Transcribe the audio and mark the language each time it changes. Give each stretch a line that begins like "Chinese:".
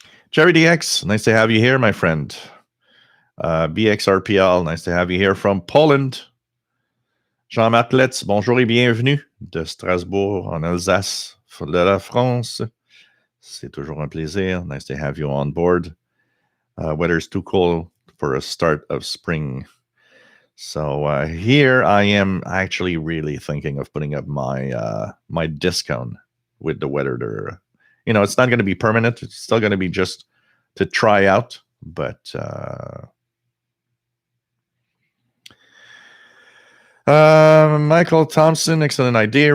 English: Jerry DX, nice to have you here, my friend. BXRPL, nice to have you here from Poland.
French: Jean-Marc Letz, bonjour et bienvenue de Strasbourg en Alsace de la France. C'est toujours un plaisir.
English: Nice to have you on board. Weather's too cold for a start of spring. So here I am actually really thinking of putting up my my discount with the weather there. It's not going to be permanent. It's still going to be just to try out, but Michael Thompson, excellent idea.